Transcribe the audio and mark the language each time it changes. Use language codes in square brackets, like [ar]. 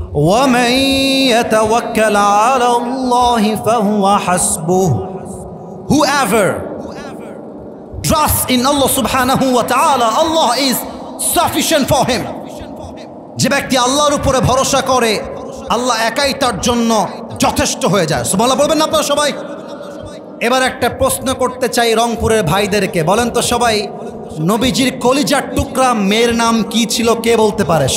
[ar] ومن يتوكل على الله فهو حسبه. [en] Whoever trusts in Allah subhanahu wa ta'ala, Allah is sufficient for him. [bn] যে ব্যক্তি আল্লাহর উপরে ভরসা করে, আল্লাহ একাই তার জন্য যথেষ্ট হয়ে যায়। সুবহানাল্লাহ বলবেন না আপনারা সবাই? এবার একটা প্রশ্ন করতে চাই রংপুরের ভাইদেরকে। বলেন তো সবাই, নবীজির কলিজার টুকরা মেয়ের নাম কি ছিল? কে বলতে পারে?